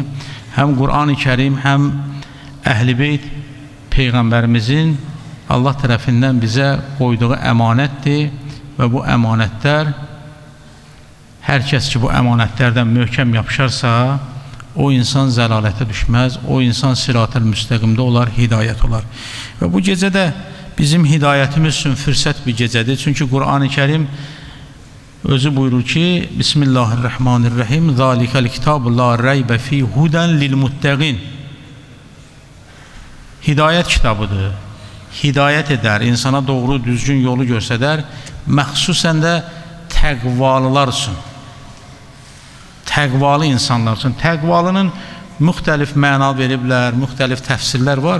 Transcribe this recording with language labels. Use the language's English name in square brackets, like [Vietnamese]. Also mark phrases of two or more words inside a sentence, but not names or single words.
[Azerbaijani] Həm Qur'an-ı Kərim, həm Əhl-i-Beyt Peyğəmbərimizin Allah tərəfindən bizə qoyduğu əmanətdir və bu əmanətlər, hər kəs ki bu əmanətlərdən möhkəm yapışarsa, o insan zəlalətə düşməz, o insan sirat-ül müstəqimdə olar, hidayət olar. Və bu gecədə bizim hidayətimiz üçün fürsət bir gecədir. Çünki Qur'an-ı Kərim özü buyurur ki, [Arabic] بسم الله الرحمن الرحيم ذلك الكتاب لا ريب في هدى للمتقين. [Azerbaijani] Hidayət kitabıdır. Hidayət edər, insana doğru, düzgün yolu göstərər, məxsusən də təqvalılar üçün. Təqvalı insanlar üçün. Təqvalının müxtəlif məna veriblər, müxtəlif təfsirlər var.